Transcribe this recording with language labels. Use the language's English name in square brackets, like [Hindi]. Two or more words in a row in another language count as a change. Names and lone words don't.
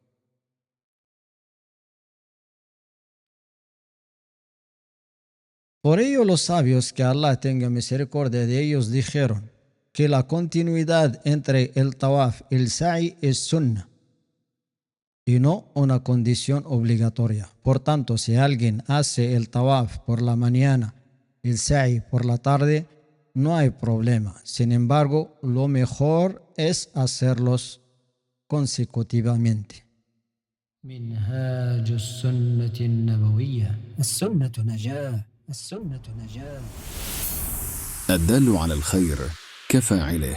[Spanish] Por ello los sabios, que Allah tenga misericordia de ellos, dijeron que la continuidad entre el tawaf y el sa'i es sunnah y no una condición obligatoria. Por tanto, si alguien hace el tawaf por la mañana y el sa'i por la tarde, no hay problema. Sin embargo, lo mejor es hacerlos consecutivamente. [Arabic] منهاج السنة النبوية السنة نجاة السنة نجاة الدال على الخير كفاعله.